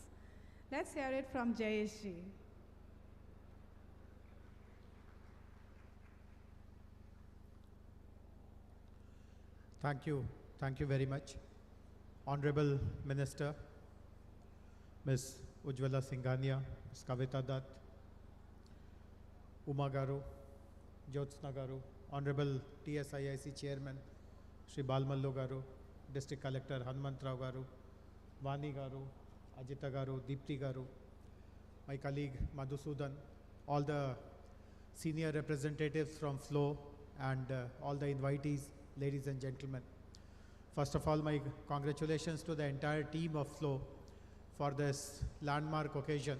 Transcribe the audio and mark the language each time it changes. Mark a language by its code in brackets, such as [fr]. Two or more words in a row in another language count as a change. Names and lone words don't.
[en] Let's hear it from Jayesh ji. Thank you very much. Honorable Minister, Ms. Ujjwala Singhania, Ms. Kavita Dutt, Uma Garu, Jyotsna Garu, Honorable TSIIC Chairman, Shri Balmallo Garu, District Collector Hanumantrao Garu, Vani Garu, Ajita Garu, Deepti Garu, my colleague Madhusudan, all the senior representatives from Flow and all the invitees, ladies and gentlemen. First of all, my congratulations to the entire team of FLOW for this landmark occasion.